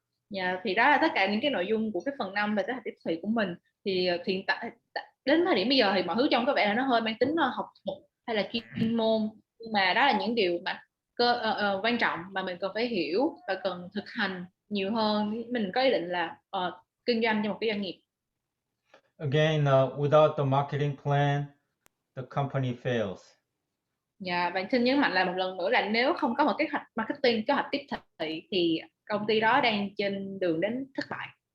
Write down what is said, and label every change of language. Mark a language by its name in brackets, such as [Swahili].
[Vietnamese] Dạ, thì đó là tất cả những cái nội dung của cái phần 5 về kế hoạch tiếp thị của mình. Thì hiện tại đến thời điểm bây giờ thì mọi thứ trông có vẻ là nó hơi mang tính học thuật hay là chuyên môn, nhưng mà đó là những điều mà quan trọng mà mình cần phải hiểu và cần thực hành nhiều hơn. Mình có ý định là kinh doanh cho một cái doanh nghiệp. [English] Again, without the marketing plan, the company fails. [Vietnamese] Dạ, và xin nhấn mạnh là một lần nữa là nếu không có một kế hoạch marketing, kế hoạch tiếp thị thì công ty đó đang trên đường đến thất bại.